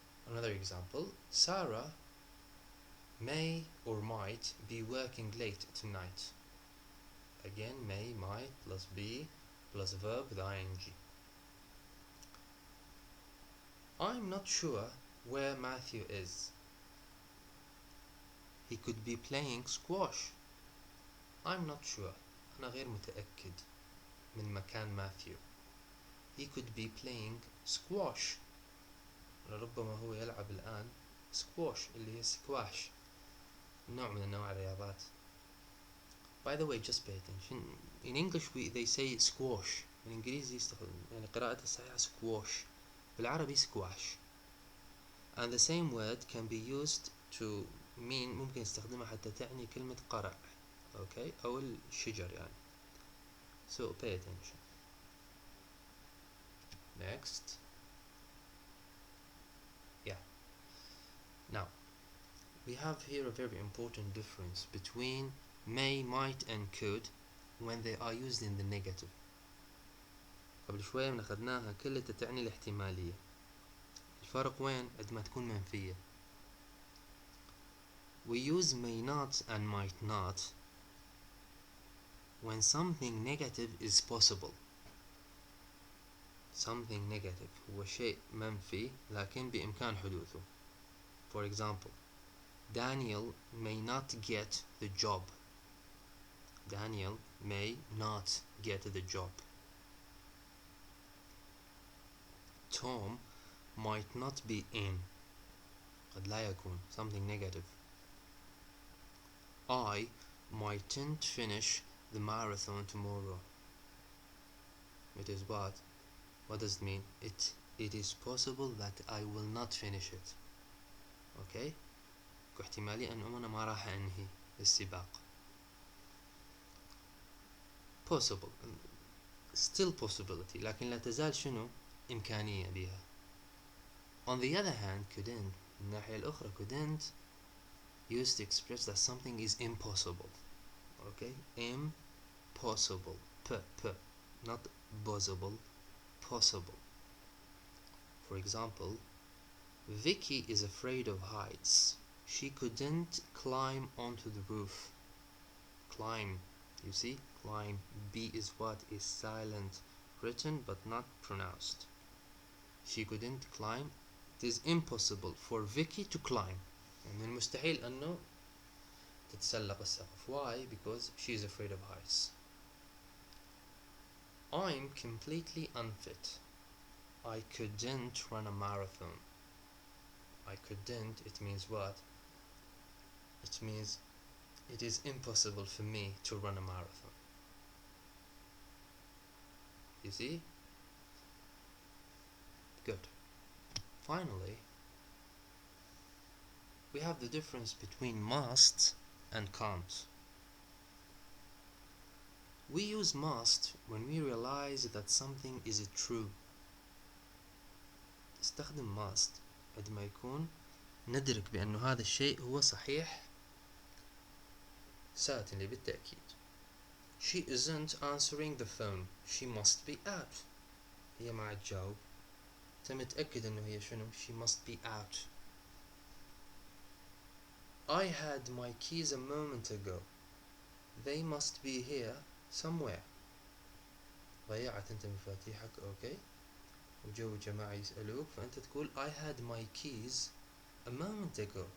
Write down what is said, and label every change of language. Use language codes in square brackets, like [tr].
[en] Another example, Sarah may or might be working late tonight. Again, may, might, plus be, plus verb with ing. I'm not sure where Matthew is. He could be playing squash. I'm not sure. [ar] أنا غير متأكد من مكان ماثيو. [en] He could be playing squash. [ar] لربما هو يلعب الآن squash اللي هي squash. نوع من أنواع الرياضات. [en] By the way, just pay attention. In English they say squash. [ar] بالإنجليزي يستخدم يعني قراءة الصحيحة squash. بالعربي squash. [en] And the same word can be used to mean [ar] ممكن يستخدمها حتى تعني كلمة قرع. [en] Okay? [ar] أو الشجر يعني. [en] So pay attention. Next. Yeah. Now, we have here a very important difference between may, might, and could when they are used in the negative. [ar] قبل شوية من أخذناها كلها تعني الاحتمالية. الفرق وين؟ عندما تكون منفية. [en] We use may not and might not when something negative is possible. Something negative [ar] هو شيء منفي لكن بإمكان حدوثه. [en] For example, Daniel may not get the job. Daniel may not get the job. Tom might not be in. [ar] قد لا يكون. [en] Something negative. I mightn't finish the marathon tomorrow. It is what? What does it mean? It is possible that I will not finish it. Okay? [ar] احتمالي أن أنا ما راح أنهي السباق. [en] Possible. Still possibility. [ar] لكن لا تزال شنو؟ إمكانية بها. [en] On the other hand, couldn't. [ar] من الناحية الأخرى [en] couldn't used to express that something is impossible. Okay? Impossible. Not possible. Possible. For example, Vicky is afraid of heights. She couldn't climb onto the roof. Climb. You see? Climb. B is what is silent, written but not pronounced. She couldn't climb. It is impossible for Vicky to climb. [ar] من المستحيل أنه تتسلق السقف. [en] Why? Because she is afraid of heights. I'm completely unfit. I couldn't run a marathon. I couldn't, it means what? It means it is impossible for me to run a marathon. You see? Good. Finally, we have the difference between must and can't. We use must when we realize that something is true. [ar] استخدم must عندما يكون ندرك بأنه هذا الشيء هو صحيح certainly بالتأكيد. [en] She isn't answering the phone. She must be out. [ar] هي ما عاد تجاوب. أنت متأكد أنه هي شنو؟ [en] She must be out. I had my keys a moment ago. They must be here somewhere. [ar] ضيعت أنت مفاتيحك. أوكي. وجو جماعة يسألوك فأنت تقول [en] I had my keys a moment ago.